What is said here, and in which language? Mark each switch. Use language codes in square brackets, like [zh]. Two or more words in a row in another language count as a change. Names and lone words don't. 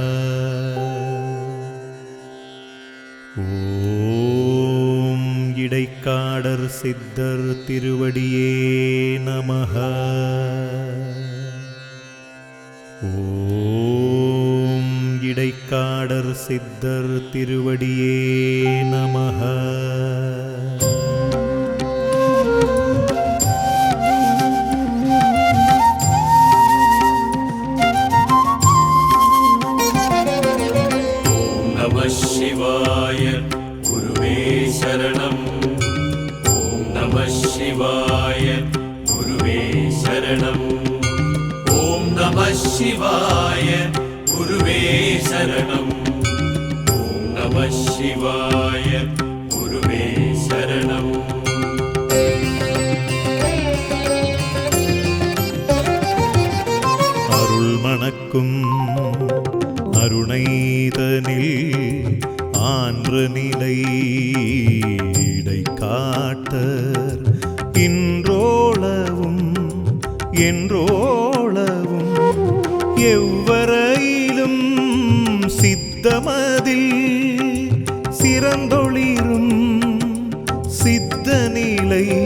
[ta] ஓம் இடைக்காடர் சித்தர் திருவடியே நமஹ ஓம் இடைக்காடர் சித்தர் திருவடியே நமஹ [sa] शिवाय गुरुवे शरणम् ॐ नमः शिवाय गुरुवे शरणम् ॐ नमः शिवाय गुरुवे शरणम् ॐ नमः शिवाय गुरुवे शरणम् [ta] அருள் மணக்கும் அருணைதனில் ஆன்ற நிலை இடைக்காட்டர் இன்றோளவும் என்றோளவும் எவ்வரையிலும் சித்தமதில் சிறந்தொளிரும் சித்த நிலை